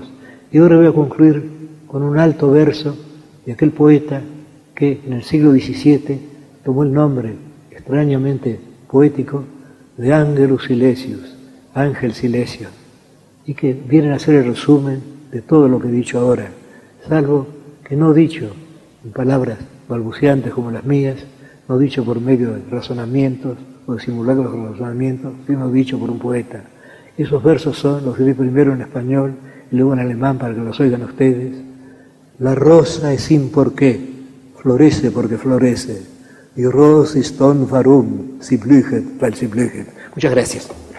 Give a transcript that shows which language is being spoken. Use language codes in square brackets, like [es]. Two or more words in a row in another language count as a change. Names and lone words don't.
[es] Y ahora voy a concluir con un alto verso de aquel poeta que en el siglo XVII tomó el nombre extrañamente poético de Angelus Silesius, Ángel Silesio, y que vienen a ser el resumen de todo lo que he dicho ahora, salvo que no dicho en palabras balbuceantes como las mías, no dicho por medio de razonamientos o de simulacros de razonamientos, sino dicho por un poeta. Esos versos son, los diré primero en español y luego en alemán para que los oigan ustedes. La rosa es sin porqué, florece porque florece. [de] Die Rose ist ohne warum, sie blüht, weil sie blüht. [es] Muchas gracias.